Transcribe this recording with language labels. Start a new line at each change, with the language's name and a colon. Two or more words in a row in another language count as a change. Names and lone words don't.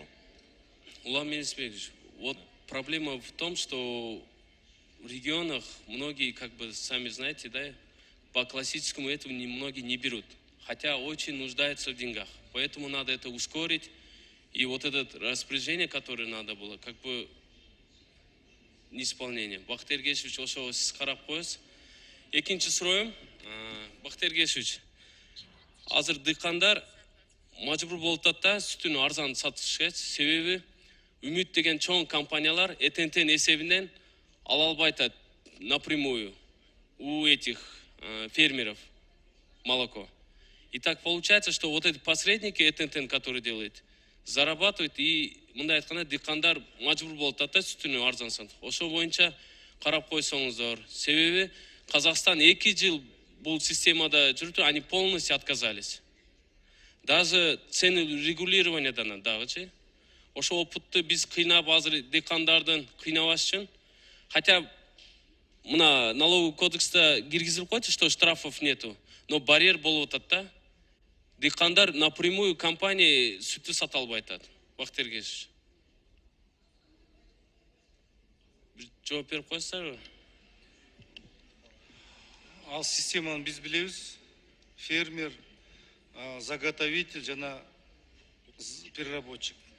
Russian: Улам Мелисбекович, вот проблема в том, что в регионах многие, как бы сами знаете, да, по классическому этому многие не берут, хотя очень нуждаются в деньгах. Поэтому надо это ускорить. И вот это распоряжение, которое надо было, как бы неисполнение.
Kyrgyz: Бактыйр Кешевич, ошо сиз карап коесуз. Экинчи суроюм, Бактыйр Кешевич, азыр дыйкандар мажбур болуп атат да сүтүн арзан сатышка, себеби Үмүт деген чоң компаниялар ТНТ эсебинен ала албай атат
Russian: напрямую у этих фермеров молоко. И так получается, что вот эти посредники ТНТ, которые делают, зарабатывают, и
Kyrgyz: мындай айтканда дыйкандар мажбур болуп атат сүтүнү арзан сатып. Ошо боюнча карап койсоңуздар. Себеби Казакстан 2 жыл бул системада жүрдү,
Russian: они полностью отказались. Даже цены
Kyrgyz: регулированиядан дагычы. Ошо опытты биз кыйнап азыр дыйкандардын кыйнабаш үчүн. Хотя мына налоговый кодекста киргизилип койчу,
Russian: что штрафов нету, но барьер
Kyrgyz: болуп атат да. Дыйкандар напрямую компания сүттү сата албай атат. Бактыйр Кешевич. Жооп берип коесуздарбы? Ал системаны биз билебиз. Фермер, заготовитель жана переработчик.